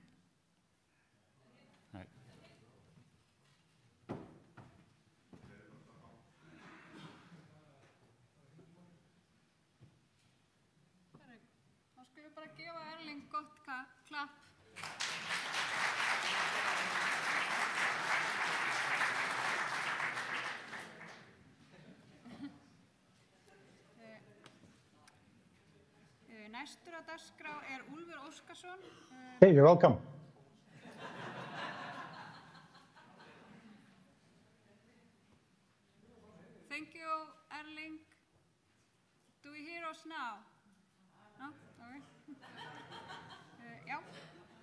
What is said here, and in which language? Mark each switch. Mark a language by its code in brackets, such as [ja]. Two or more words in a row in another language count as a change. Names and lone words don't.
[is] Þá skulum við bara gefa Erling gott klapp. Næstur á dagskrá Úlfur Óskarsson. [en] Hey, you're welcome. Thank you, Erling. Do you hear us now? No? Okay. Já.